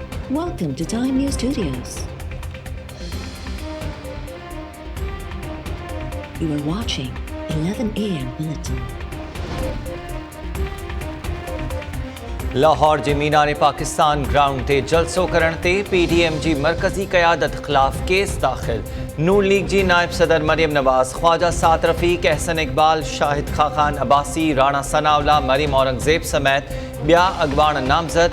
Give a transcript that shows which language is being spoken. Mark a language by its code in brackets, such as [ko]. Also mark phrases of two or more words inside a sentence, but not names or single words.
[en] Welcome to Time News Studios. You are watching 11 AM Bulletin. [sd] लाहौर जे मीनार पाकिस्तान ग्राउंड ते जलसो करण ते PDM जी मरकजी क़यादत ख़िलाफ़ केस दाख़िल। नून लीग जी नायब सदर मरियम नवाज़, ख्वाजा साद रफ़ीक, एहसन इकबाल, शाहिद खाखान अब्बासी, राणा सनाउल्ला, मरीम औरंगज़ेब समेत ॿिया अॻवान नामज़द।